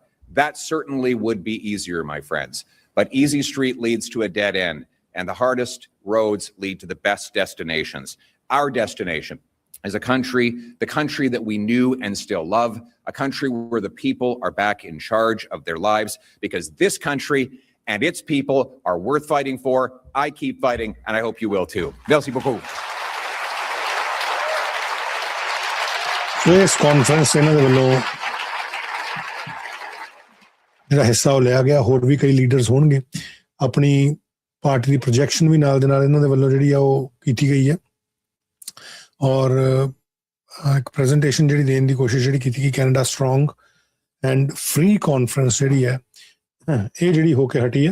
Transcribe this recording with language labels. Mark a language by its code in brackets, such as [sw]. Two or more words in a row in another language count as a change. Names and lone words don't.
[en] That certainly would be easier, my friends. But easy street leads to a dead end, and the hardest roads lead to the best destinations. Our destination is a country, the country that we knew and still love, a country where the people are back in charge of their lives, because this country and its people are worth fighting for. I keep fighting, and I hope you will too. [fr] Merci beaucoup. [pa] ਇਸ ਕਾਨਫਰੰਸ ਇਹਨਾਂ ਦੇ ਵੱਲੋਂ ਜਿਹੜਾ ਹਿੱਸਾ ਉਹ ਲਿਆ ਗਿਆ। ਹੋਰ ਵੀ ਕਈ ਲੀਡਰਸ ਹੋਣਗੇ। ਆਪਣੀ ਪਾਰਟੀ ਦੀ ਪ੍ਰੋਜੈਕਸ਼ਨ ਵੀ ਨਾਲ ਦੇ ਨਾਲ ਇਹਨਾਂ ਦੇ ਵੱਲੋਂ ਜਿਹੜੀ ਆ ਉਹ ਕੀਤੀ ਗਈ ਹੈ, ਔਰ ਇੱਕ ਪ੍ਰੈਜੈਂਟੇਸ਼ਨ ਜਿਹੜੀ ਦੇਣ ਦੀ ਕੋਸ਼ਿਸ਼ ਜਿਹੜੀ ਕੀਤੀ ਗਈ ਕੈਨੇਡਾ ਸਟਰੋਂਗ ਐਂਡ ਫ੍ਰੀ ਕਾਨਫਰੰਸ ਜਿਹੜੀ ਹੈ ਇਹ ਜਿਹੜੀ ਹੋ ਕੇ ਹਟੀ ਹੈ।